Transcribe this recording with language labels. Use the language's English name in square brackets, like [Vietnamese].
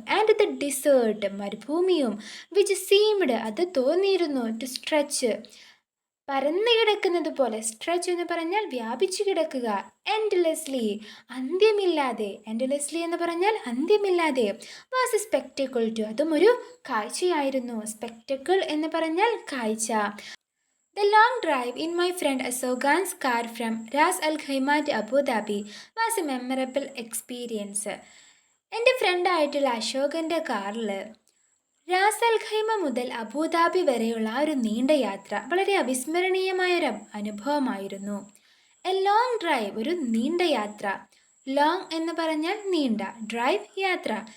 [English] and the desert [Malayalam] മരുഭൂമിയും. [English] which seemed [Malayalam] അത് തോന്നിയിരുന്നു. [English] to stretch [Malayalam] പരന്നു കിടക്കുന്നത് പോലെ. സ്ട്രെച്ച് എന്ന് പറഞ്ഞാൽ വ്യാപിച്ചു കിടക്കുക. എൻഡ്ലെസ്ലി അന്ത്യമില്ലാതെ. എൻഡ്ലെസ്ലി എന്ന് പറഞ്ഞാൽ അന്ത്യമില്ലാതെ. [English] was a spectacle to [Malayalam] അതും ഒരു കാഴ്ചയായിരുന്നു. സ്പെക്ടക്കിൾ എന്ന് പറഞ്ഞാൽ കാഴ്ച. [English] The long drive in my friend Asogan's car from Ras Al Khaimah to Abu Dhabi was a memorable experience. [Malayalam] എൻ്റെ ഫ്രണ്ടായിട്ടുള്ള അശോകൻ്റെ കാറിൽ റാസ് അൽ ഖൈമ മുതൽ അബുദാബി വരെയുള്ള ആ ഒരു നീണ്ട യാത്ര വളരെ അവിസ്മരണീയമായൊരു അനുഭവമായിരുന്നു. [English] a long drive [Malayalam] ഒരു നീണ്ട യാത്ര. ലോങ് എന്ന് പറഞ്ഞാൽ നീണ്ട, ഡ്രൈവ് യാത്ര.